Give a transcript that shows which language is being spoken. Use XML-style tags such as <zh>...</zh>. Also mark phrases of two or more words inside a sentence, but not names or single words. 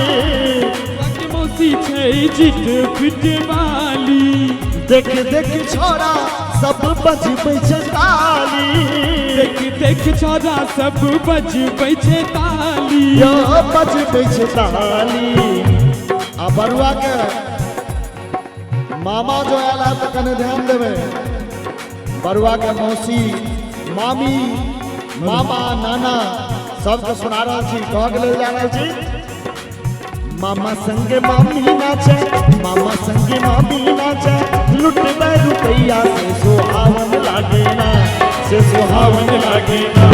<mai>बरुआ के मौसी छै चिट फिट वाली। देख देख छोरा सब बजबै छै ताली, देख देख छोरा सब बजबै छै ताली, यो बजबै छै ताली। आ बरुआ के मामा जो आयल है तो कने ध्यान देवे। बरुआ के मौसी मामी मामा नाना सबके सुना रहा छी, कह के जा रहा छी। मामा संगे मामी नाचे, मामा संगे मामी नाचे, लुटबे रुपैया से सुहावन लागे ना, से सुहावन लागे ना।</mai>